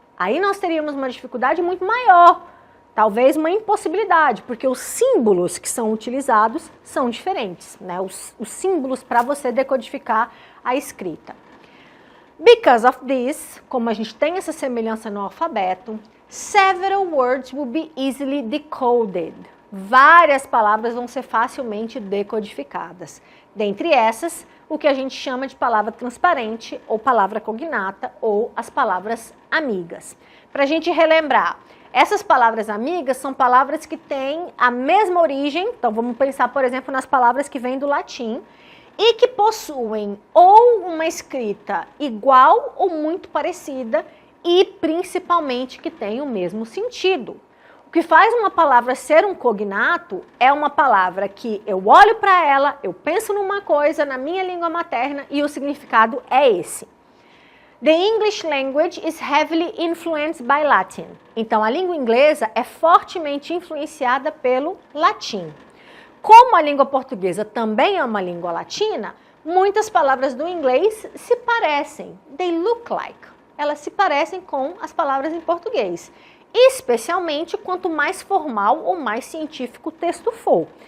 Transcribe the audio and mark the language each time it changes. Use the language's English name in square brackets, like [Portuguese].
[Portuguese] Aí nós teríamos uma dificuldade muito maior, talvez uma impossibilidade, porque os símbolos que são utilizados são diferentes, né? Os símbolos para você decodificar a escrita. [English] Because of this, [Portuguese] como a gente tem essa semelhança no alfabeto, [English] Several words will be easily decoded. [Portuguese] Várias palavras vão ser facilmente decodificadas. Dentre essas, o que a gente chama de palavra transparente, ou palavra cognata, ou as palavras amigas. Para a gente relembrar, essas palavras amigas são palavras que têm a mesma origem, então vamos pensar, por exemplo, nas palavras que vêm do latim, e que possuem ou uma escrita igual ou muito parecida, e principalmente que tem o mesmo sentido. O que faz uma palavra ser um cognato é uma palavra que eu olho para ela, eu penso numa coisa na minha língua materna e o significado é esse. [English] The English language is heavily influenced by Latin. [Portuguese] Então, a língua inglesa é fortemente influenciada pelo latim. Como a língua portuguesa também é uma língua latina, muitas palavras do inglês se parecem. [English] They look like. [Portuguese] Elas se parecem com as palavras em português. Especialmente quanto mais formal ou mais científico o texto for.